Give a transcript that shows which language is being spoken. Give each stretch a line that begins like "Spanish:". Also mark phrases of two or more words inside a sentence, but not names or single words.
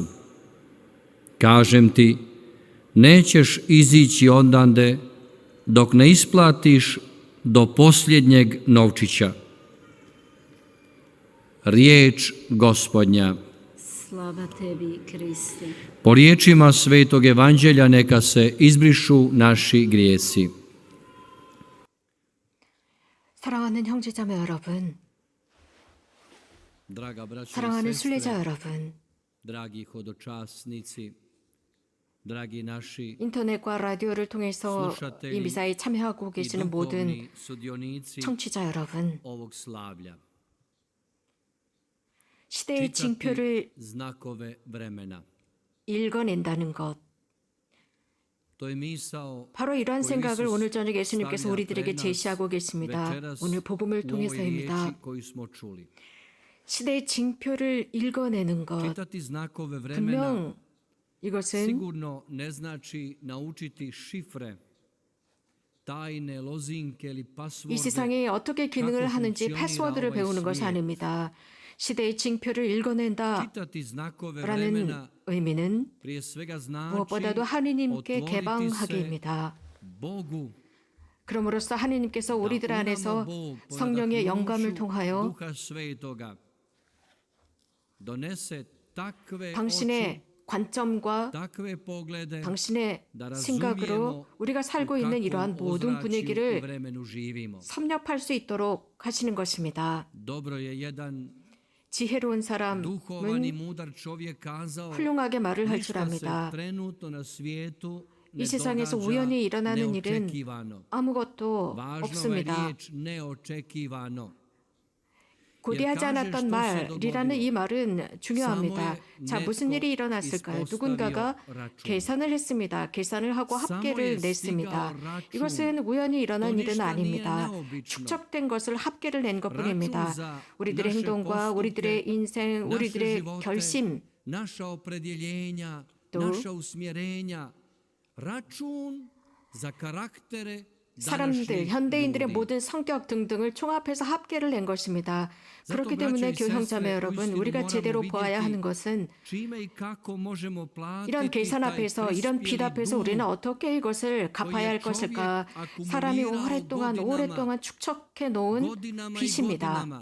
Croatian: Kažem ti, nećeš izići ondande dok ne isplatiš do posljednjeg novčića. Riječ Gospodnja. Slava tebi, Kriste. Po riječima Svetog Evanđelja neka se izbrišu naši grijesi.
Korean: 사랑하는 형제자매 여러분,
Croatian: Draga braćo i
Korean: 사랑하는
Croatian: sestre,
Korean: 순례자 여러분,
Croatian: dragi hodočasnici, dragi naši
Korean: 인터넷과 라디오를 통해서 이 미사에 참여하고
Croatian: i
Korean: 계시는 모든
Croatian: duhovni sudionici
Korean: 청취자 여러분,
Croatian: ovog slavlja.
Korean: 시대의 징표를
Croatian: znakove vremena.
Korean: 읽어낸다는 것,
Croatian: To je misao
Korean: 바로 이러한
Croatian: koju
Korean: 생각을
Croatian: Isus
Korean: 오늘 저녁 예수님께서
Croatian: stavlja
Korean: 우리들에게
Croatian: pred nas
Korean: 제시하고 계십니다.
Croatian: večeras
Korean: 오늘 복음을
Croatian: u ovoj
Korean: 통해서입니다.
Croatian: riječi koju smo čuli.
Korean: 시대의 징표를 읽어내는 것,
Croatian: Čitati znakove vremena
Korean: 분명 이것은
Croatian: sigurno ne znači naučiti šifre, tajne lozinke ili
Korean: 이
Croatian: pasvorde.
Korean: 세상이 어떻게 기능을 하는지 패스워드를 배우는 것이 아닙니다. 시대의 징표를 읽어낸다라는
Croatian: Čitati znakove vremena
Korean: 의미는
Croatian: prije svega znači
Korean: 무엇보다도 하느님께
Croatian: otvoriti se
Korean: 개방하기입니다.
Croatian: Bogu.
Korean: 그럼으로써 하느님께서 우리들 안에서 성령의 영감을 통하여
Croatian: Duha Svetoga donese takve
Korean: 당신의 관점과
Croatian: takve poglede
Korean: 당신의
Croatian: da
Korean: 생각으로 우리가 살고 있는 이러한 모든 분위기를
Croatian: vremenu živimo.
Korean: 섭렵할 수 있도록 하시는 것입니다.
Croatian: Dobro je jedan
Korean: 지혜로운
Croatian: duhovan i
Korean: 사람은
Croatian: mudar čovjek kazao:
Korean: 훌륭하게 말을 할 줄
Croatian: ništa se
Korean: 압니다.
Croatian: trenutno na svijetu ne
Korean: 이 세상에서
Croatian: događa
Korean: 우연히 일어나는 일은
Croatian: neočekivano.
Korean: 아무것도
Croatian: Važna je
Korean: 없습니다.
Croatian: riječ neočekivano.
Korean: 고대하지 않았던 말이라는 이 말은 중요합니다. 자, 무슨 일이 일어났을까요? 누군가가 계산을 했습니다. 계산을 하고 합계를 냈습니다. 이것은 우연히 일어난 일은 아닙니다. 축적된 것을 합계를 낸 것뿐입니다. 우리들의 행동과 우리들의 인생, 우리들의 결심,
Croatian: naša opredjeljenja,
Korean: 또
Croatian: naša usmjerenja, račun za karaktere
Korean: 사람들, 현대인들의 모든 성격 등등을 총합해서 합계를 낸 것입니다. 그렇기 때문에 교형자매 여러분, 우리가 제대로 보아야 하는 것은 이런 계산 앞에서, 이런 빚 앞에서 우리는 어떻게 이것을 갚아야 할 것일까? 사람이 오랫동안 축적해 놓은 빚입니다.